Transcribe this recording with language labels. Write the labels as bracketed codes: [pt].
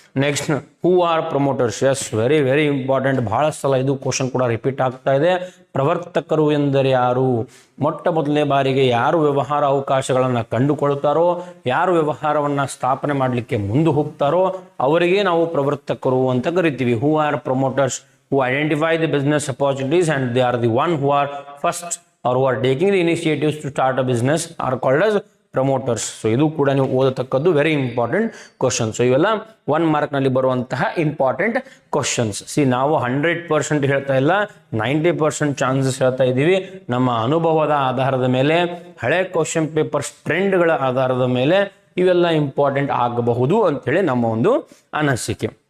[en] Next, who are promoters? Yes, very very important. [kn] ಬಹಳ ಸಲ ಇದು ಕ್ವಶನ್ ಕೂಡ ರಿಪೀಟ್ ಆಗ್ತಾ ಇದೆ. ಪ್ರವರ್ತಕರು ಎಂದರೆ ಯಾರು? ಮೊಟ್ಟ ಮೊದಲನೇ ಬಾರಿಗೆ ಯಾರು ವ್ಯವಹಾರ ಅವಕಾಶಗಳನ್ನು ಕಂಡುಕೊಳ್ತಾರೋ, ಯಾರು ವ್ಯವಹಾರವನ್ನು ಸ್ಥಾಪನೆ ಮಾಡಲಿಕ್ಕೆ ಮುಂದೆ ಹೋಗ್ತಾರೋ ಅವರಿಗೆ ನಾವು ಪ್ರವರ್ತಕರು ಅಂತ ಕರಿತೀವಿ. [en] Who are promoters? Who identify the business opportunities and they are the one who are first or who are taking the initiatives to start a business are called as promoters. [kn] So ಇದು ಕೂಡ ನೀವು ಓದತಕ್ಕದ್ದು [en] Very important question. [kn] So ಇವೆಲ್ಲ 1 ಮಾರ್ಕ್ನಲ್ಲಿ ಬರುವಂತಹ important questions. ನಾವು 100% ಹೇಳ್ತಾ ಇಲ್ಲ, 90% chances ಹೇಳ್ತಾ ಇದ್ದೀವಿ. ನಮ್ಮ ಅನುಭವದ ಆಧಾರದ ಮೇಲೆ, ಹಳೆ ಕ್ವಶನ್ ಪೇಪರ್ಸ್ ಟ್ರೆಂಡ್ಗಳ ಆಧಾರದ ಮೇಲೆ ಇವೆಲ್ಲ ಇಂಪಾರ್ಟೆಂಟ್ ಆಗಬಹುದು ಅಂತೇಳಿ ನಮ್ಮ ಒಂದು ಅನಿಸಿಕೆ.